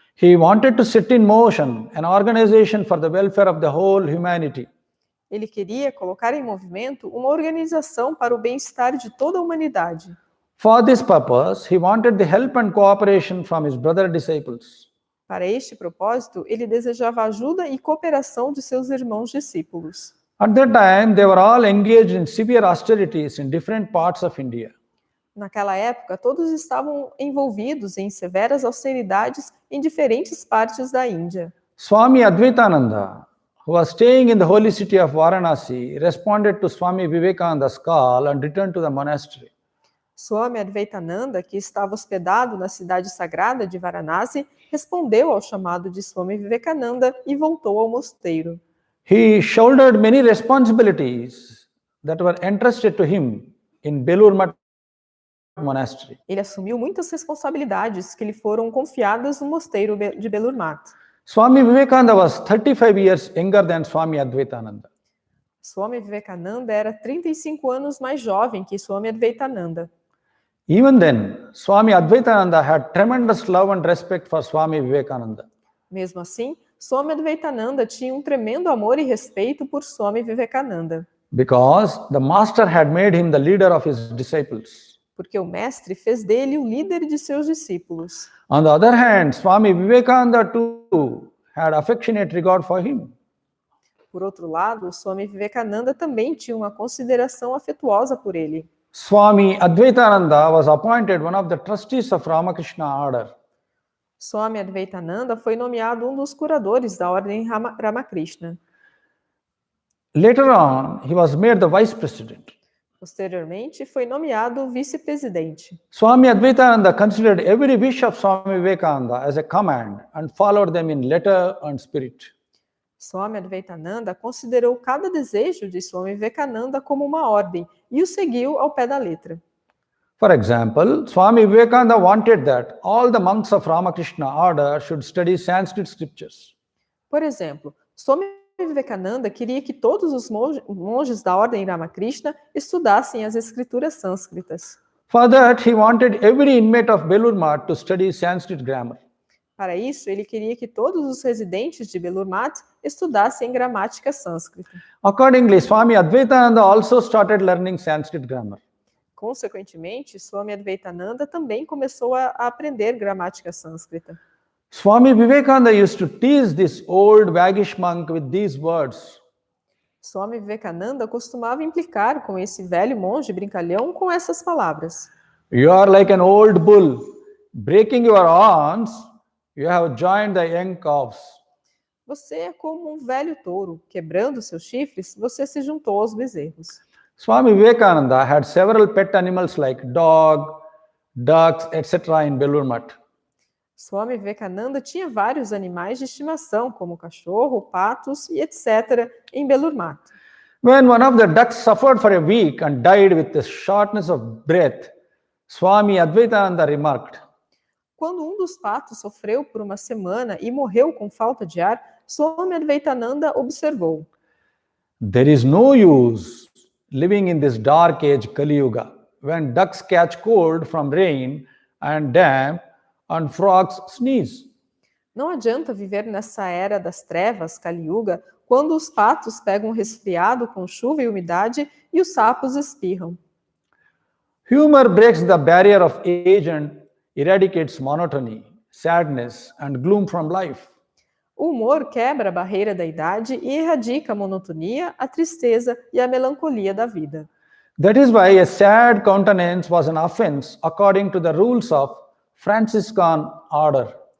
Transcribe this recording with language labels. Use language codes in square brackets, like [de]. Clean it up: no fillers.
[en] He wanted to set in motion an organization for the welfare of the whole humanity. [pt] Ele queria colocar em movimento uma organização para o bem-estar de toda a humanidade. [en] For this purpose, he wanted the help and cooperation from his brother disciples. [pt] Para este propósito, ele desejava ajuda e cooperação de seus irmãos discípulos. [en] At that time, they were all engaged in severe austerities in different parts of India. [pt] Naquela época, todos estavam envolvidos em severas austeridades em diferentes partes da Índia. [en] Swami Advaitananda, who was staying in the holy city of Varanasi, responded to Swami Vivekananda's call and returned to the monastery. [pt] Swami Advaitananda, que estava hospedado na cidade sagrada de Varanasi, respondeu ao chamado de Swami Vivekananda e voltou ao mosteiro. [en] He shouldered many responsibilities that were entrusted to him in Belur Math Monastery. [pt] Ele assumiu muitas responsabilidades que lhe foram confiadas no mosteiro de Belur Math. [en] Swami Vivekananda was 35 years younger than Swami Advaitananda. [pt] Swami Vivekananda era 35 anos mais jovem que Swami Advaitananda. [en] Even then, Swami Advaitananda had tremendous love and respect for Swami Vivekananda. [pt] Mesmo assim, Swami Advaitananda tinha um tremendo amor e respeito por Swami Vivekananda. [en] Because the master had made him the leader of his disciples. [pt] Porque o mestre fez dele o líder de seus discípulos. [en] On the other hand, Swami Vivekananda too had affectionate regard for him. [pt] Por outro lado, Swami Vivekananda também tinha uma consideração afetuosa por ele. [en] Swami Advaitananda was appointed one of the trustees of Ramakrishna order. [pt] Swami Advaitananda foi nomeado um dos curadores da ordem Ramakrishna. [en] Later on, he was made the vice president. [pt] Posteriormente, foi nomeado vice-presidente. [en] Swami Advaitananda considered every wish of Swami Vivekananda as a command and followed them in letter and spirit. [pt] Swami Advaitananda considerou cada desejo de Swami Vivekananda como uma ordem e o seguiu ao pé da letra. [en] For example, Swami Vivekananda wanted that all the monks of Ramakrishna order should study Sanskrit scriptures. [pt] Por exemplo, Swami Vivekananda queria que todos os monges da ordem Ramakrishna estudassem as escrituras sânscritas. [en] For that, he wanted every inmate of Belur Math to study Sanskrit grammar. [pt] Para isso, ele queria que todos os residentes de Belur Math estudassem gramática sânscrita. [en] Accordingly, Swami Advaitananda also started learning Sanskrit grammar. [pt] Consequentemente, Swami Advaitananda também começou a aprender gramática sânscrita. [en] Swami Vivekananda used to tease this old waggish monk with these words. [pt] Swami Vivekananda costumava implicar com esse velho monge brincalhão com essas palavras. [en] You are like an old bull, breaking your horns, you have joined the young calves. [pt] Você é como um velho touro, quebrando seus chifres, você se juntou aos bezerros. [en] Swami Vivekananda had several pet animals like dog, ducks, etc. in Belur Math. [pt] Swami Vivekananda tinha vários animais de estimação, como cachorro, patos e etc., em Belur Math. [en] When one of the ducks suffered for a week and died with the shortness of breath, Swami Advaitananda remarked, [pt] Quando um dos patos sofreu por uma semana e morreu com falta de ar, Swami Advaitananda observou: [en] There is no use living in this dark age Kali Yuga, when ducks catch cold from rain and damp and frogs sneeze. [pt] Não adianta viver nessa era das trevas, Kali Yuga, quando os patos pegam resfriado com chuva e umidade e os sapos espirram. [en] Humor breaks the barrier of age and eradicates monotony, sadness and gloom from life. [pt] O humor quebra a barreira da idade e erradica a monotonia, a tristeza e a melancolia da vida. [en] That is why a sad countenance was an offense according to the rules of Franciscan order.